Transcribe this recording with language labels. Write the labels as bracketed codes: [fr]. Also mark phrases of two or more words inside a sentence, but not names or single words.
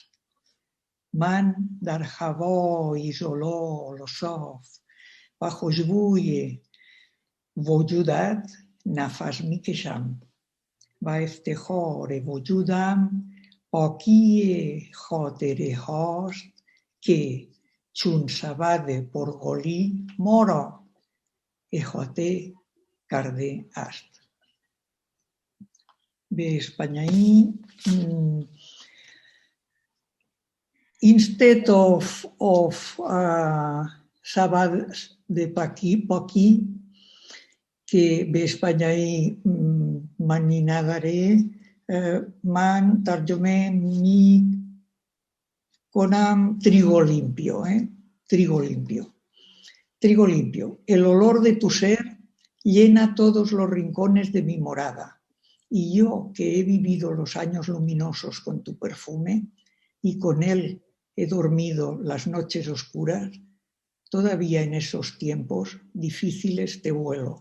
[fa] من در هوای زلال و صاف و خوشبوی وجودت نفس میکشم و افتخار وجودم پاکی خاطره هاست که چون سبد پرغلی ما را احاطه کرده است. به اسپانیایی [en] instead of [fa] سبد د پاکی که به اسپانیایی معنی نداره، من ترجمه می کنم [es] trigo limpio, trigo limpio. Trigo limpio. El olor de tu ser llena todos los rincones de mi morada. Y yo, que he vivido los años luminosos con tu perfume y con él he dormido las noches oscuras, todavía en esos tiempos difíciles te vuelo.